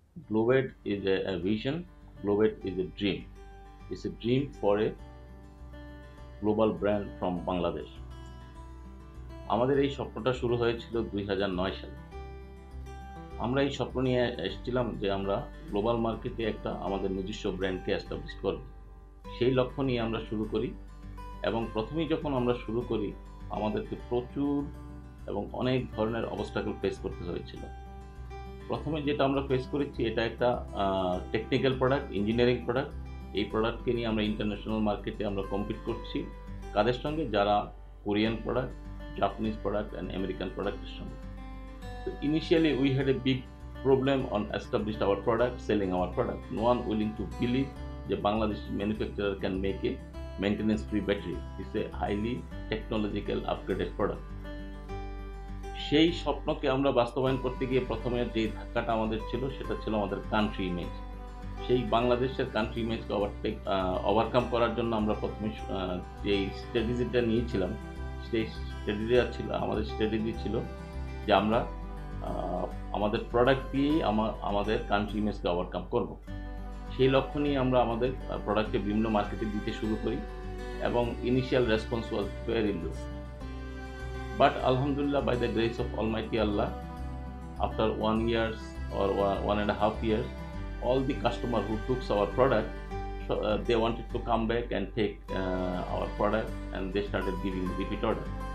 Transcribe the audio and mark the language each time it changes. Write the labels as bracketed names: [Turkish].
[English] Globate is a vision, Globate is a dream. It's a dream for a global brand from Bangladesh. [Bangla] আমাদের এই স্বপ্নটা শুরু হয়েছিল 2009 সালে। আমরা এই স্বপ্ন নিয়ে এসেছিলাম যে আমরা গ্লোবাল মার্কেটে একটা আমাদের নিজস্ব ব্র্যান্ডকে এস্টাবলিশ করব। সেই লক্ষ্য নিয়ে আমরা শুরু করি এবং প্রথমেই যখন আমরা শুরু করি আমাদেরকে প্রচুর এবং অনেক ধরনের অবস্টাকল ফেস করতে হয়েছিল। প্রথমে যেটা আমরা ফেস করেছি এটা একটা টেকনিক্যাল প্রোডাক্ট, ইঞ্জিনিয়ারিং প্রোডাক্ট। এই প্রোডাক্টকে নিয়ে আমরা ইন্টারন্যাশনাল মার্কেটে আমরা কম্পিট করছি কাদের সঙ্গে? যারা Korean product, Japanese product and American প্রোডাক্টের সঙ্গে। [English] So initially we had a big problem on establish our product, selling our product. No one willing to believe the Bangladeshi manufacturer can make a maintenance-free battery. It's a highly technological upgraded product. [Bangla] সেই স্বপ্নকে আমরা বাস্তবায়ন করতে গিয়ে প্রথমে যে ধাক্কাটা আমাদের ছিল সেটা ছিল আমাদের কান্ট্রি ইমেজ। সেই বাংলাদেশের কান্ট্রি ইমেজকে ওভারকাম করার জন্য আমরা প্রথমে যেই স্ট্র্যাটেজিটা নিয়েছিলাম সেই স্ট্র্যাটেজি ছিল যে আমরা আমাদের প্রোডাক্ট দিয়েই আমাদের কান্ট্রি ইমেজকে ওভারকাম করব। সেই লক্ষ্য নিয়ে আমরা আমাদের প্রোডাক্টকে বিভিন্ন মার্কেটে দিতে শুরু করি এবং [English] Initial response was very low. But Alhamdulillah, by the grace of Almighty Allah, after 1 year or 1.5 years, all the customer who took our product, they wanted to come back and take our product, and they started giving repeat order.